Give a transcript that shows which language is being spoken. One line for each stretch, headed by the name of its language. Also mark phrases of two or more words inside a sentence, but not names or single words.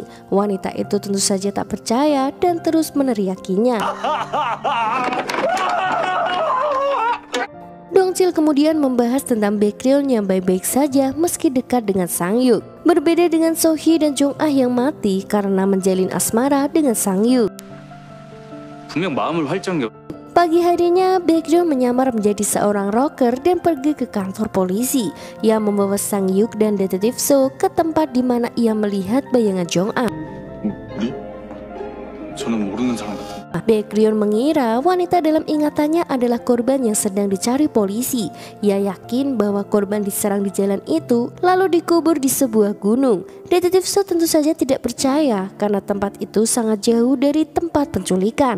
Indonesian: Wanita itu tentu saja tak percaya dan terus meneriakinya. Dongchil kemudian membahas tentang Baekhyun yang baik-baik saja meski dekat dengan Sang-hyuk. Berbeda dengan Sohee dan Jong-ah yang mati karena menjalin asmara dengan Sang-hyuk.
Korean: 분명 마음을 활짝 열.
Indonesian: Pagi harinya, Baekhyun menyamar menjadi seorang rocker dan pergi ke kantor polisi. Ia membawa Sang-hyuk dan detektif Seo ke tempat di mana ia melihat bayangan Jong-ah.
Korean: 우리? 저는 모르는 사람 같은데.
Indonesian: Baekhyun mengira wanita dalam ingatannya adalah korban yang sedang dicari polisi. Ia yakin bahwa korban diserang di jalan itu lalu dikubur di sebuah gunung. Detektif Seo tentu saja tidak percaya karena tempat itu sangat jauh dari tempat penculikan.